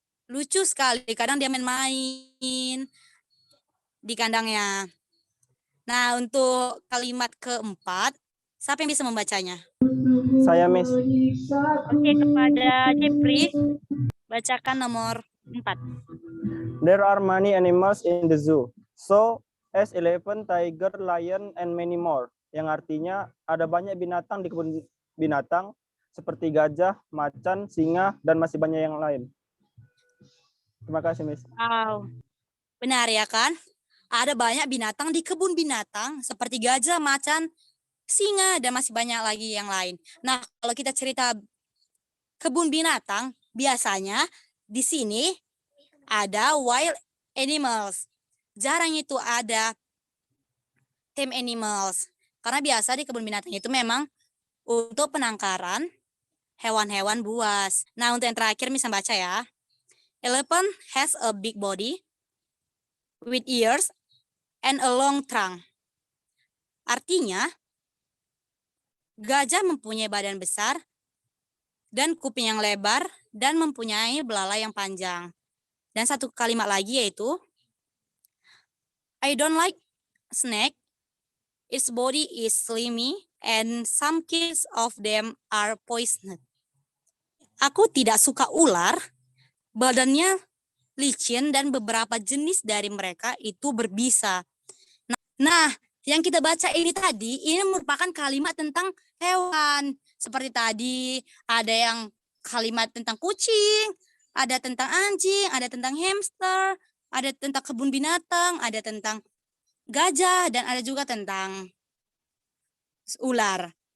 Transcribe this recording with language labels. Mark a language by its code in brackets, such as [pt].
[id] Lucu sekali, kadang dia main-main di kandangnya. Nah, untuk kalimat keempat, siapa yang bisa membacanya? Saya, Miss. Oke, kepada Jepri, bacakan nomor 4. [en] There are many animals in the zoo. So, as elephant, tiger, lion, and many more. [id] Yang artinya ada banyak binatang di kebun binatang seperti gajah, macan, singa, dan masih banyak yang lain. Terima kasih, Miss. Wow. Benar ya kan? Ada banyak binatang di kebun binatang seperti gajah, macan, singa, dan masih banyak lagi yang lain. Nah, kalau kita cerita kebun binatang, biasanya di sini ada wild animals. Jarang itu ada tame animals. Karena biasa di kebun binatang itu memang untuk penangkaran hewan-hewan buas. Nah, untuk yang terakhir bisa baca ya. [en] Elephant has a big body with ears and a long trunk. [id] Artinya, gajah mempunyai badan besar dan kuping yang lebar dan mempunyai belalai yang panjang. Dan satu kalimat lagi yaitu, [en] I don't like snake. Its body is slimy and some kinds of them are poisonous. [id] Aku tidak suka ular, badannya licin dan beberapa jenis dari mereka itu berbisa. Nah, yang kita baca ini tadi, ini merupakan kalimat tentang hewan. Seperti tadi, ada yang kalimat tentang kucing, ada tentang anjing, ada tentang hamster, ada tentang kebun binatang, ada tentang gajah, dan ada juga tentang ular.